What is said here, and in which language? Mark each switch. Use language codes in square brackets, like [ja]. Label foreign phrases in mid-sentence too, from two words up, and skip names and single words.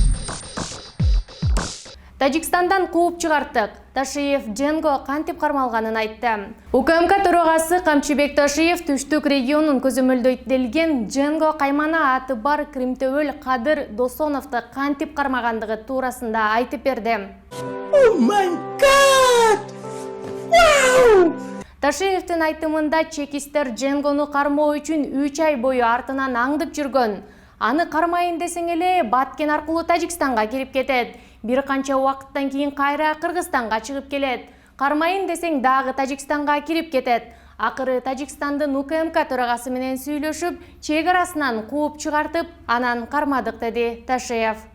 [ky] Тажикстандан кууп чыгарттык. Ташиев Дженго кантип кармалганын айтты. УКМК төрагасы Камчыбек Ташиев түштүк регионун көзөмөлдөйт Дженго каймана аты бар Кримтөбөл Кадыр Досоновду кантип кармагандыгы туурасында айтып берди. [en] Oh my god! Wow! [ky] Ташиевдин айтымында чекистер Дженгону кармоо үчүн 3 ай бою артынан аңдып жүргөн. Аны кармайын десең эле Баткен аркылуу Тажикстанга кирип кетет. Бир канча убакыттан кийин кайра Кыргызстанга чыгып келет. Кармайын десең дагы Тажикстанга кирип кетет. Акыры Тажикстандын УКМК төрагасы менен сүйлөшүп, чегарасынан кууп чыгартып, анан кармадык, деди Ташиев.